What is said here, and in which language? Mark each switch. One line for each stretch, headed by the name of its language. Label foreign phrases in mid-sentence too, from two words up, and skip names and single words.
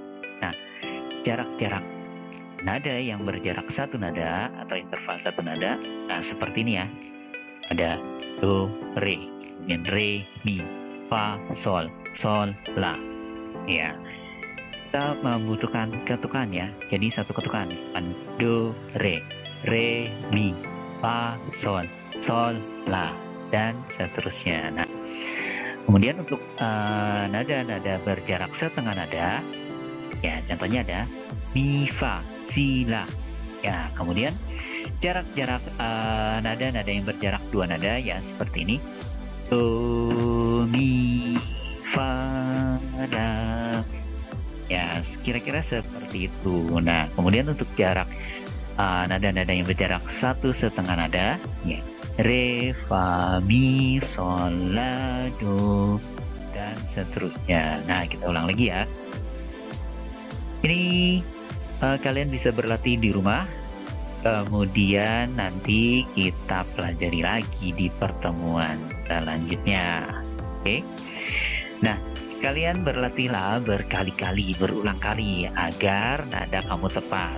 Indonesian: Nah, jarak-jarak nada yang berjarak 1 nada atau interval 1 nada, nah seperti ini ya. Ada do, re, kemudian re, mi, fa, sol, sol, la. Ya, kita membutuhkan ketukan ya. Jadi satu ketukan, misalkan do, re, mi, fa, sol, sol, la, dan seterusnya. Nah, kemudian untuk nada-nada berjarak setengah nada, ya contohnya ada mi, fa, si, la. Ya, kemudian jarak-jarak nada-nada yang berjarak 2 nada ya seperti ini. Do, mi, fa, la. Ya, kira-kira seperti itu. Nah, kemudian untuk jarak nada-nada yang berjarak 1,5 nada, ya, re, fa, mi, sol, la, do, dan seterusnya. Nah, kita ulang lagi ya. Ini kalian bisa berlatih di rumah. Kemudian nanti kita pelajari lagi di pertemuan selanjutnya. Oke. Nah, kalian berlatihlah berkali-kali, berulang kali agar nada kamu tepat.